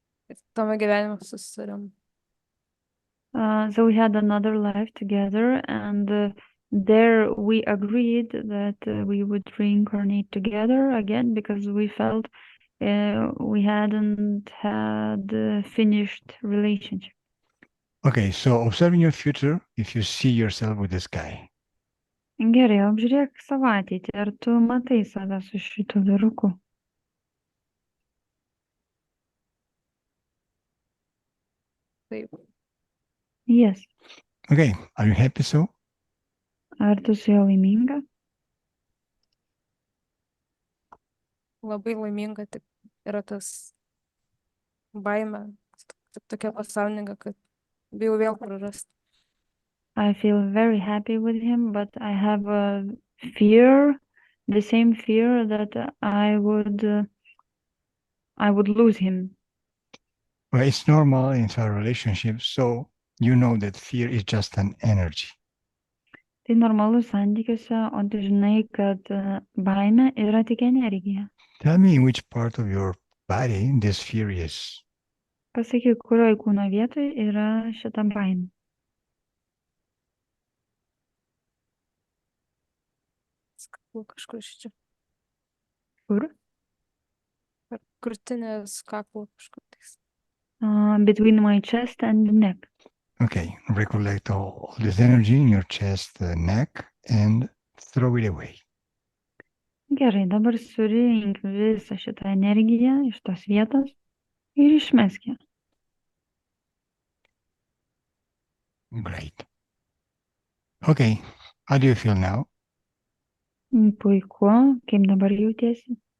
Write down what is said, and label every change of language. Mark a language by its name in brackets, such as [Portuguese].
[Lithuanian] Ir tame gyvenime susidūrėm. [English] So we had another life together and there we agreed that we would reincarnate together again because we felt we hadn't had a finished relationship. Okay, so observing your future if you see yourself with this guy. [Lithuanian] Gerai, apžiūrėk savo ateitį. Ar tu matai save su šitu vyruku? Taip. [English] Yes. Okay, are you happy so? [Lithuanian] Ar tu su juo laiminga? Labai laiminga, tik yra tas baimė, tokia pasąmoninga, kad bijau vėl prarasti. [English] I feel very happy with him, but I have a fear, the same fear that I would lose him. Well, it's normal inside a relationship, so you know that fear is just an energy. [Lithuanian] Tai normalu santykiuose, o tu žinai, kad baimė yra tik energija. [English] Tell me in which part of your body this fear is. [Lithuanian] Pasakyk, kurioje kūno vietoje yra šita baimė. Skaklu kažkur iš čia. Kur? Per krūtinės kaklo kažkur tais. [English] Between my chest and the neck. Okay, recollect all this energy in your chest, neck, and throw it away. [Lithuanian] Gerai, dabar surink visą šitą energiją iš tos vietos ir išmesk ją. [English] Great. Okay, how do you feel now? [Lithuanian] Puiku, kaip dabar jautiesi?